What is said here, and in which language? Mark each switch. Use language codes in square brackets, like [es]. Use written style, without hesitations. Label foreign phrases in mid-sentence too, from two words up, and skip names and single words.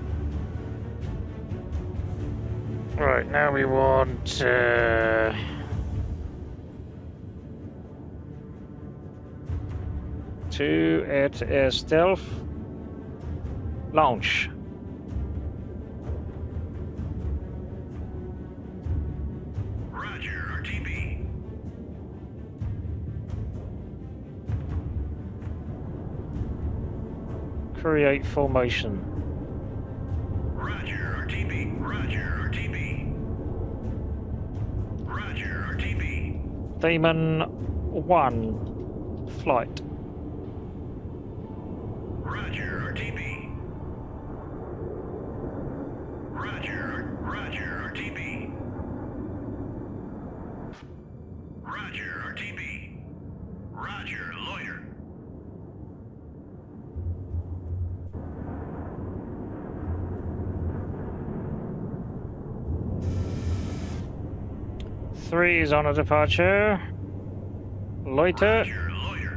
[en] Right, now we want to at stealth launch. Roger, RTB. Create formation. Roger, RTB. Roger, RTB. Roger, RTB. Demon 1 flight. Roger, RTB. Roger, Roger, RTB. Roger, RTB. Roger, loiter. Three is on a departure. Loiter. Roger, loiter.